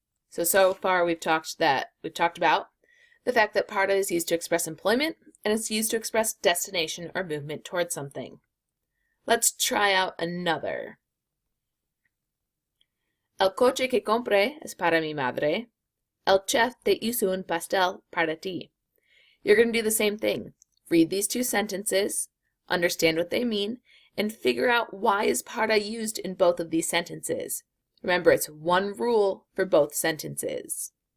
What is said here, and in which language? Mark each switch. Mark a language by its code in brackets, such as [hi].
[en] So far we've talked about the fact that para is used to express employment, and it's used to express destination or movement towards something. Let's try out another. [es] El coche que compré es para mi madre. El chef te hizo un pastel para ti. [en] You're going to do the same thing. Read these two sentences, understand what they mean, and figure out why is para used in both of these sentences. Remember, it's one rule for both sentences.